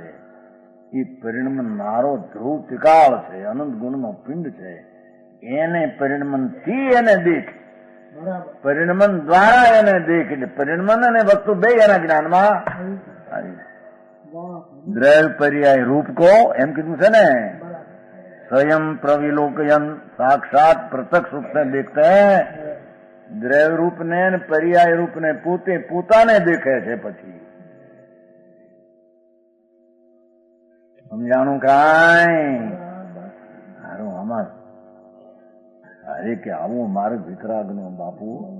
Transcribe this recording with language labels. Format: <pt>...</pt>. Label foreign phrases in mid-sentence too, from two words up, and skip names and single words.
<gu>એ પરિણમનારો ધ્રુવ ત્રિકાળ છે. અનંત ગુણનો પિંડ છે. એને પરિણમન થી એને દેખ. પરિણમન દ્વારા એને દેખ. એટલે પરિણમન અને વસ્તુ બે એના જ્ઞાનમાં દ્રવ્ય પર્યાય રૂપ કો એમ કીધું છે ને.</gu> <hi>स्वयं प्रविलोकयन साक्षात प्रत्यक्ष रूप से देखते हैं.</hi> <gu>દ્રવ્ય રૂપ ને પર્યાય રૂપ ને પોતાને દેખે છે. પછી સમજાણું કાંઈ? સારું આમાં અરે કે આવો માર્ગ વિતરાગ નો બાપુ.</gu>